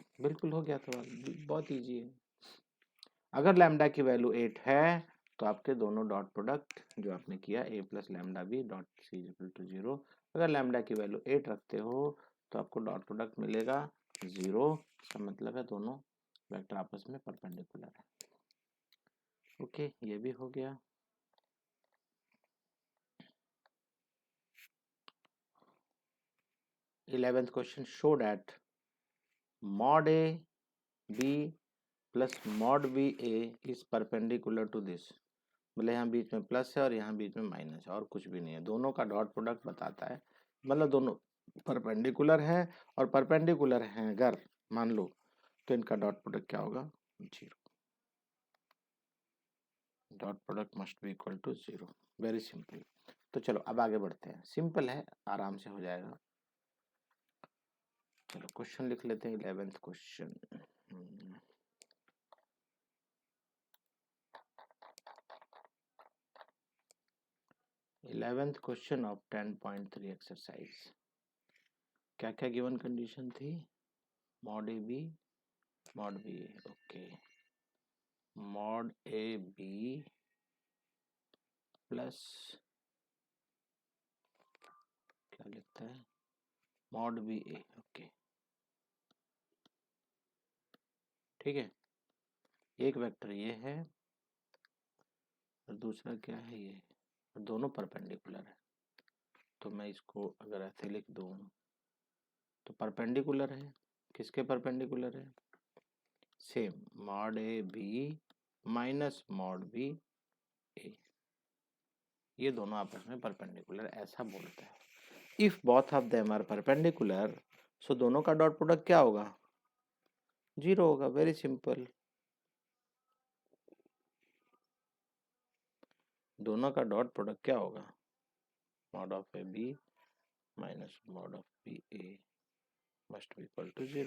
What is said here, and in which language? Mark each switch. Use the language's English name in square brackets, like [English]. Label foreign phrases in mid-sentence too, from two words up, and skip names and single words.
[Hindi] बिल्कुल हो गया सवाल, बहुत इजी है। अगर लैम्डा की वैल्यू 8 है तो आपके दोनों [English] dot product [Hindi] जो आपने किया [English] a plus lambda b dot c equal to 0, [Hindi] अगर लैम्डा की वैल्यू 8 रखते हो तो आपको [English] dot product [Hindi] मिलेगा 0। इसका मतलब है दोनों वेक्टर आपस में परपेंडिकुलर है। [English] ओके, [Hindi] ये भी हो गया। [English] eleventh question, show that mod a b plus mod b a is perpendicular to this. [Hindi] मतलब यहाँ बीच में प्लस है और यहाँ बीच में माइनस है और कुछ भी नहीं है, दोनों का [English] dot product [Hindi] बताता है, मतलब दोनों परपेंडिकुलर है। और परपेंडिकुलर हैं अगर मान लो तो इनका [English] dot product [Hindi] क्या होगा, 0। [English] dot product must be equal to 0. very simple. [Hindi] तो चलो अब आगे बढ़ते हैं, सिंपल है, आराम से हो जाएगा। चलो क्वेश्चन लिख लेते हैं, [English] 11th question. 11th question of 10.3 exercise. [Hindi] क्या क्या [English] given condition [Hindi] थी, mod a b, mod b a, ओके, mod a b प्लस क्या लिखता है, mod b a, ओके ठीक है। एक वेक्टर ये है और दूसरा क्या है ये, और दोनों परपेंडिकुलर है। तो मैं इसको अगर ऐसे लिख दूं तो परपेंडिकुलर है, किसके परपेंडिकुलर है, [English] same mod a b minus mod b a, [Hindi] ये दोनों आपस में परपेंडिकुलर ऐसा बोलता है। [English] if both of them are perpendicular, so [Hindi] दोनों का [English] dot product [Hindi] क्या होगा, 0 होगा। [English] very simple, [Hindi] दोनों का [English] dot product [Hindi] क्या होगा, [English] mod of a b minus mod of b a must be equal to 0.